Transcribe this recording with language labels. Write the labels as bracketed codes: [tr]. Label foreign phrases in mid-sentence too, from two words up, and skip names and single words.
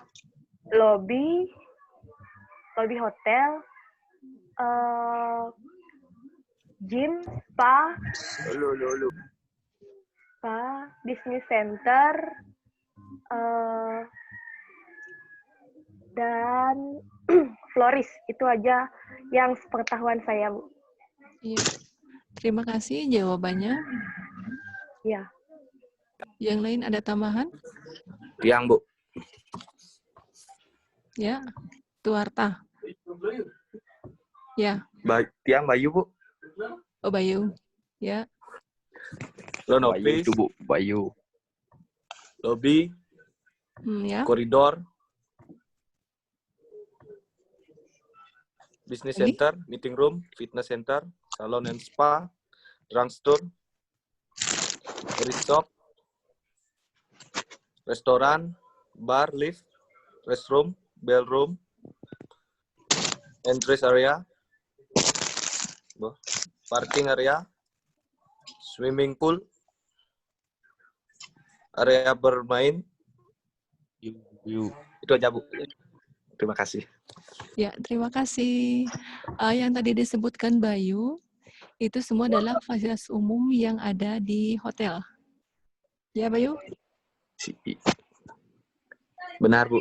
[en] lobby hotel, gym, spa, business center, dan florist. [id] Itu aja yang sepengetahuan saya, Bu. Iya. Terima kasih jawabannya. Ya. Yang lain ada tambahan? Tiang, Bu. Ya, Tuarta. Ya, Tiang Bayu, Bu. Oh Bayu. Ya, Loan Bayu office, itu, Bu. Bayu. lobby, ya. koridor, business Lagi? [en] center, meeting room, fitness center, salon and spa, drugstore, resort, restoran, bar, lift, restroom, bellroom, entrance area, parking area, swimming pool, [id] area bermain. Itu aja, Bu. Terima kasih. Ya, terima kasih. Yang tadi disebutkan Bayu, itu semua adalah fasilitas umum yang ada di hotel. Ya, Bayu? Benar, Bu.